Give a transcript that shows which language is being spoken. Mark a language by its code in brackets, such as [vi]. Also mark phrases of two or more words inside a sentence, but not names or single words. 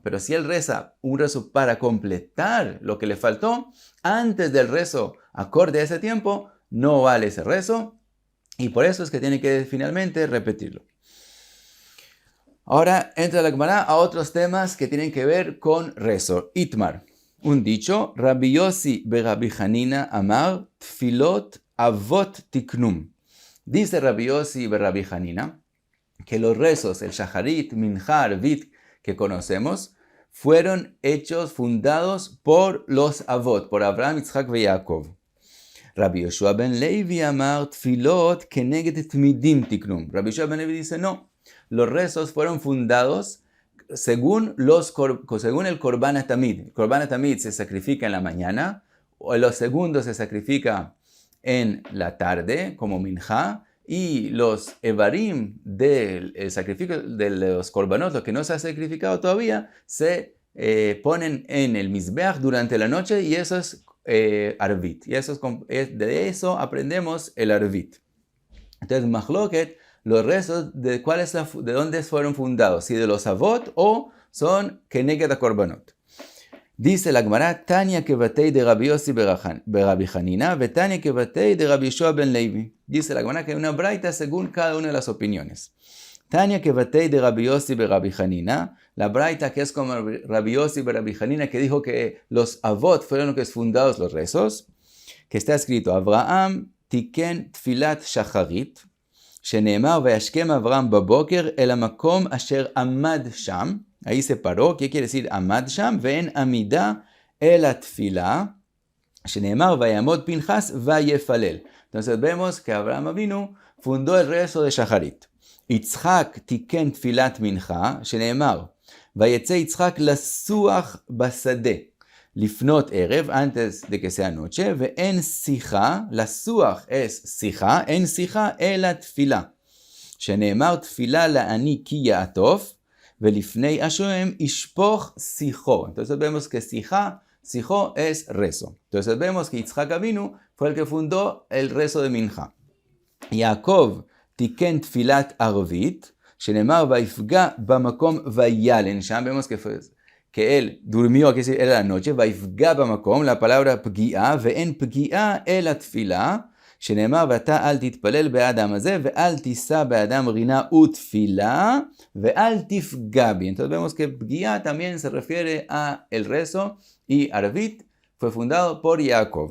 [es] Pero si él reza un rezo para completar lo que le faltó, antes del rezo acorde a ese tiempo, no vale ese rezo. Y por eso es que tiene que finalmente repetirlo. Ahora entra la Gemara a otros temas que tienen que ver con rezo. Itmar. Un dicho, [he] רבי יוסי ברבי חנינא אמר תפילות אבות תקנום. [es] Dice Rabbi Yossi be Rabbi Hanina que los rezos, el shaharit, mincha, arvit que conocemos, fueron hechos, fundados por los avot, por Abraham, Yitzhak y Jacob. [he] רבי יהושע בן לוי אמר תפילות כנגד תמידים תקנום. [es] Rabbi Yoshua ben Levi dice no, los rezos fueron fundados según el [he] קרבן התמיד. [es] El [he] קרבן התמיד [es] se sacrifica en la mañana, o los segundos se sacrifica en la tarde, como minja, y los evarim del sacrificio de los korbanot, los que no se ha sacrificado todavía, se ponen en el mizbeach durante la noche, y eso es arvit. Y de eso aprendemos el arvit. Entonces, machloket, los rezos, ¿de dónde fueron fundados? ¿Si de los avot o son [he] כנגד קרבנות? [es] Dice la Gemara, [arc] תניא כוותיה דרבי יוסי ברבי חנינא תניא כוותיה דרבי יהושע בן לוי. [es] Dice la Gemara que hay una braita según cada una de las opiniones. [arc] תניא כוותיה דרבי יוסי ברבי חנינא, [es] la braita que es como Rabbi Yossi be Rabbi Hanina, que dijo que los avot fueron los que fundados los rezos, que está escrito, [he] אברהם תיקן תפילת שחרית, שנאמר וישכם אברהם בבוקר אל המקום אשר עמד שם. [es] ahí se paró, ¿qué quiere decir [he] עמד שם? ואין עמידה אל התפילה, שנאמר ויעמוד פנחס ויפלל. [es] Entonces vemos que Abraham Avinu fundó el rezo de Shacharit. [he] יצחק תיקן תפילת מנחה, שנאמר ויצא יצחק לסוח בשדה. לפנות ערב, [es] antes de que sea noche, [he] ואין שיחה, לסוח es שיחה, אין שיחה אלא תפילה. שנאמר תפילה לעני כי יעטוף, ולפני השם ישפוך שיחו. [es] Entonces vemos que שיחו es rezo. Entonces vemos que Yitzhak Avinu fue el que fundó el rezo de Minja. [he] יעקב תיקן תפילת ערבית, שנאמר ויפגע במקום וילן. [es] שם vemos que él durmió, que era la noche, [he] ויפגע במקום, [es] la palabra [he] פגיעה, ואין פגיעה אלא תפילה, שנאמר ואתה אל תתפלל באדם הזה, ואל תישא באדם רינה ותפילה, ואל תפגע בי. [es] Entonces vemos que פגיעה también se refiere a el rezo, y Arvit fue fundado por Jacob.